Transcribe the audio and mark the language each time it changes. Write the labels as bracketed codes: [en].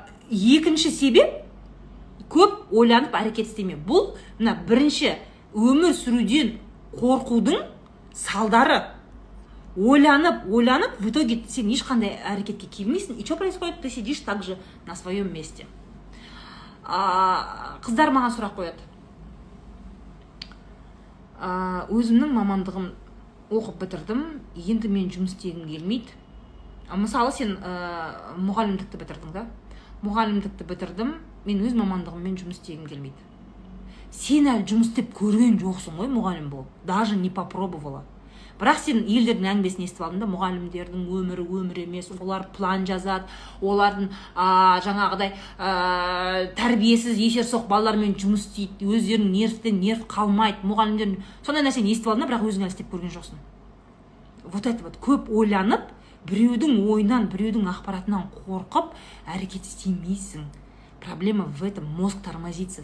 [kk] Екінші себеп көп ойланып әрекет істеме. Бұл мына бірінші өмір сүруден қорқудың салдары. Ойланып, [ru] в итоге [kk] сен ешқандай әрекетке келмейсің. [ru] И что происходит? Ты сидишь также на своем месте. [kk] Қыздар маған сұрақ қояды. Өзімнің мамандығым оқып бітірдім, енді мен жұмыс істегім келмейді. Мысалы, сен мұғалімдікті бітірдің да? Мұғалімдікті бітірдім, мен өз мамандығыммен жұмыс істегім келмейді. Сен әлі жұмыс істеп көрген жоқсың ғой мұғалім болып, [ru] даже не попробовала. [kk] Бірақ сен елдердің әңгімесін естіп алдың да, мұғалімдердің өмір емес, олар план жазады, олардың жаңағыдай тәрбиесіз есерсоқ балалармен жұмыс істейді, өздерінің нервтен нерв қалмайды, мұғалімдердің сондай нәрсені естіп алдың да, бірақ өзің әлі істеп көрген жоқсың. Вот это вот, көп ойланып, біреудің ойынан, біреудің ақпаратынан қорқып, әрекет істемейсің. [ru] Проблема в этом, мозг тормозится.